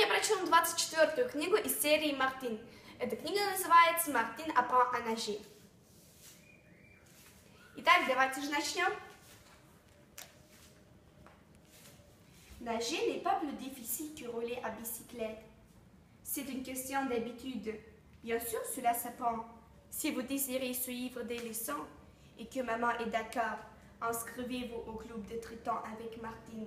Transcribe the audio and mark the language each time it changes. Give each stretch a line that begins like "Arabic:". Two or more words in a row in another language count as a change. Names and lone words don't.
Russian: начнем 24-ю книгу из серии «Мартин». Эта книга называется «Мартин apprend à nager». Итак, давайте же начнем.
French: Nager n'est pas plus difficile que rouler à bicyclette. C'est une question d'habitude. Bien sûr, cela s'apprend. Si vous désirez suivre des leçons et que maman est d'accord, inscrivez-vous au club de Triton avec Martine.